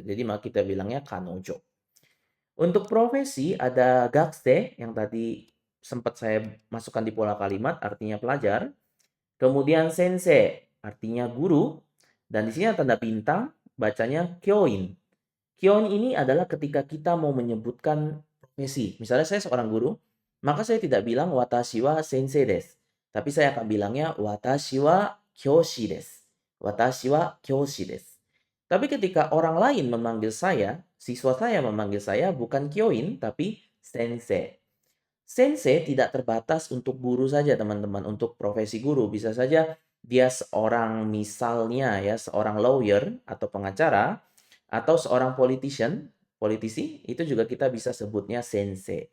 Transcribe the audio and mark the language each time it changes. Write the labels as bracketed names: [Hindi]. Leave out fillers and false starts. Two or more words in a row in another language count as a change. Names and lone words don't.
[Indonesian] Jadi maka kita bilangnya kanojo. Untuk profesi ada gakse yang tadi sempat saya masukkan di pola kalimat artinya pelajar. Kemudian sensei artinya guru dan di sini ada tanda bintang bacanya kyoin. Kyoin ini adalah ketika kita mau menyebutkan profesi. Misalnya saya seorang guru, maka saya tidak bilang [Japanese] 私は先生です, [Indonesian] tapi saya akan bilangnya [Japanese] 私は教師です. 私は教師です. [Indonesian] Tapi ketika orang lain memanggil saya, siswa saya memanggil saya bukan kyoin tapi sensei. Sensei tidak terbatas untuk guru saja, teman-teman, untuk profesi guru. Bisa saja dia seorang misalnya ya, seorang lawyer atau pengacara atau seorang politisi, itu juga kita bisa sebutnya sensei.